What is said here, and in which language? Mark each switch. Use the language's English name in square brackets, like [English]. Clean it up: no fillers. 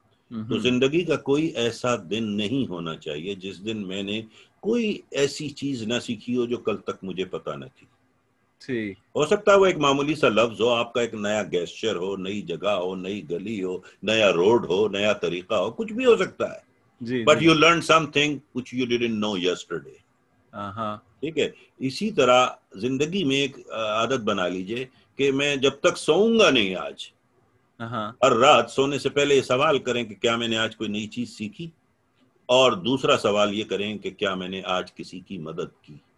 [Urdu] تو زندگی کا کوئی ایسا دن نہیں ہونا چاہیے جس دن میں نے کوئی ایسی چیز نہ سیکھی ہو جو کل تک مجھے پتا نہ تھی. ہو سکتا ہے وہ ایک معمولی سا لفظ ہو, آپ کا ایک نیا گیسچر ہو, نئی جگہ ہو, نئی گلی ہو, نیا روڈ ہو, نیا طریقہ ہو, کچھ بھی ہو سکتا ہے. [English] But you learned something which you didn't know yesterday. [Urdu] ٹھیک ہے. اسی طرح زندگی میں ایک عادت بنا لیجئے کہ میں جب تک سوؤں گا نہیں آج, ہر رات سونے سے پہلے یہ سوال کریں کہ کیا میں نے آج کوئی نئی چیز سیکھی, اور دوسرا سوال یہ کریں کہ کیا میں نے آج کسی کی مدد کی.